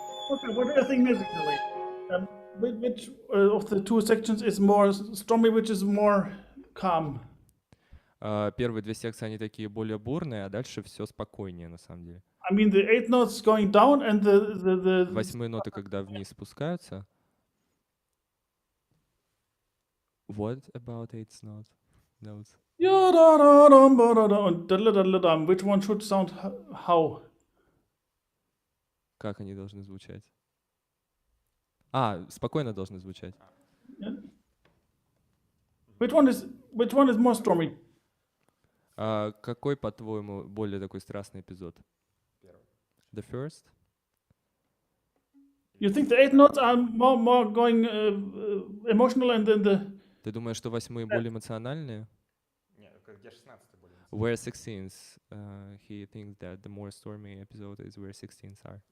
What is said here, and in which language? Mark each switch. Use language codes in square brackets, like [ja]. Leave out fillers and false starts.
[en] Okay, what do you think musically? Which of the two sections is more stormy? Which is more calm? [ru] Первые две секции, они такие более бурные, а дальше все спокойнее, на самом деле. [en] I mean, the eighth notes going down and the [ru] Восьмые ноты, когда вниз спускаются. [en] What about eighth notes? ya da da dum ba da da and da da da dum. Which one should sound how? [ru] Как они должны звучать? Спокойно должны звучать. [en] Yeah. Which one is more stormy? [ru] Какой, по-твоему, более такой страстный эпизод? Первый. [en] The first? You think the eighth notes are more going emotional, and then the [ru] Ты думаешь, что восьмые более эмоциональные? Нет, где 16 более? [en] Where 16s? He thinks that the more stormy episode is where 16s are.